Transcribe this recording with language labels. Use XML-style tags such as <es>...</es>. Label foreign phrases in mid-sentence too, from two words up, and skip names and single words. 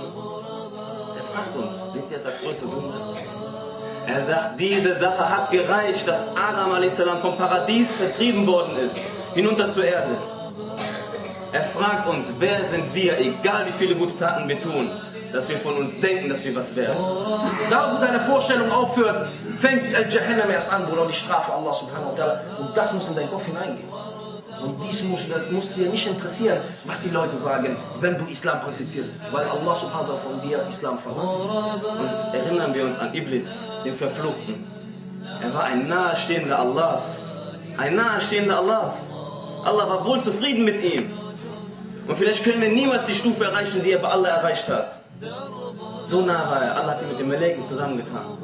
<de>Er fragt uns, seht ihr das als große Sünde? Er sagt, diese Sache hat gereicht, dass Adam a.s. vom Paradies vertrieben worden ist, hinunter zur Erde. Er fragt uns, wer sind wir, egal wie viele gute Taten wir tun, dass wir von uns denken, dass wir was werden. Da, wo deine Vorstellung aufhört, fängt Al-Jahannam erst an, Bruder, und die Strafe Allah</de> <ar>سبحانه وتعالى.</ar> <de>Und das muss in deinen Kopf hineingehen. Und das muss dir nicht interessieren, was die Leute sagen, wenn du Islam praktizierst, weil Allah</de> <ar>سبحانه وتعالى</ar> <de>von dir Islam verlangt. Und erinnern wir uns an Iblis, den Verfluchten. Er war ein Nahestehender Allahs. Ein Nahestehender Allahs. Allah war wohl zufrieden mit ihm. Und vielleicht können wir niemals die Stufe erreichen, die er bei Allah erreicht hat. So nah war er, Allah hat ihn mit den Meleken zusammengetan.</de>